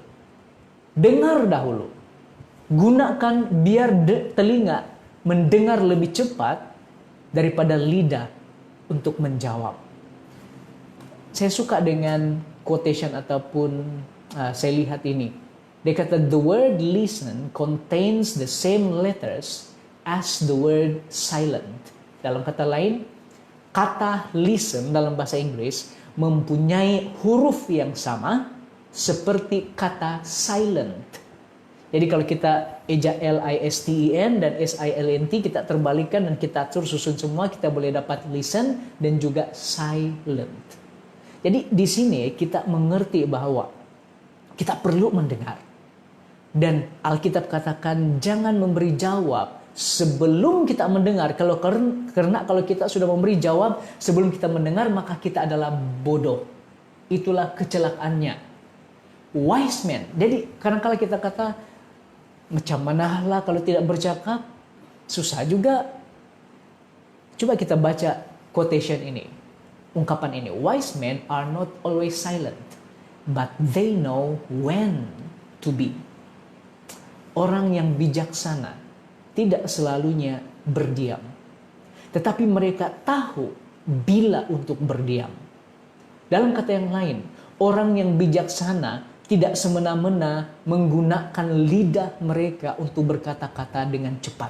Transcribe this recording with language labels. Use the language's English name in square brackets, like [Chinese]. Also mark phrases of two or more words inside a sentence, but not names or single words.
[Malay] Dengar dahulu. Gunakan biar telinga mendengar lebih cepat daripada lidah untuk menjawab. Saya suka dengan quotation ataupun saya lihat ini. Dia kata, [English] the word listen contains the same letters as the word silent. [Malay] Dalam kata lain, kata listen dalam bahasa Inggris mempunyai huruf yang sama seperti kata silent. Jadi kalau kita eja listen dan silent, kita terbalikan dan kita atur susun semua, kita boleh dapat listen dan juga silent. Jadi di sini kita mengerti bahwa kita perlu mendengar. Dan Alkitab katakan jangan memberi jawab sebelum kita mendengar. Karena kalau kita sudah memberi jawab sebelum kita mendengar, maka kita adalah bodoh. Itulah kecelakaannya. [English] Wise man. [Malay] Jadi kadang-kala kita kata, macam manalah kalau tidak bercakap, susah juga. Coba kita baca quotation ini, ungkapan ini. [English] Wise men are not always silent, but they know when to be. [Malay] Orang yang bijaksana tidak selalunya berdiam, tetapi mereka tahu bila untuk berdiam. Dalam kata yang lain, orang yang bijaksana tidak semena-mena menggunakan lidah mereka untuk berkata-kata dengan cepat.